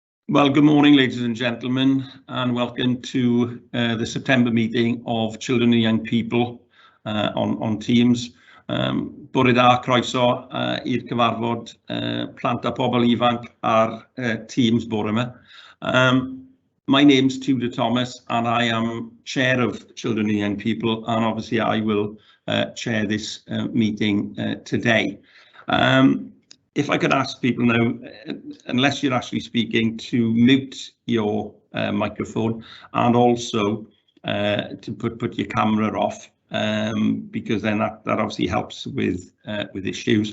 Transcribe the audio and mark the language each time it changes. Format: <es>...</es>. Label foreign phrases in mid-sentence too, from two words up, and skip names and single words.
<en>Well, good morning, ladies and gentlemen, and welcome to the September meeting of Children and Young People on Teams.</en> <cy>Bore da croeso i'r cyfarfod plant a pobl ifanc ar Teams bore yma.</cy> <en>My name's Tudor Thomas and I am Chair of Children and Young People, and obviously I will chair this meeting today. If I could ask people now, unless you're actually speaking, to mute your microphone and also to put your camera off, because then that obviously helps with issues.</en>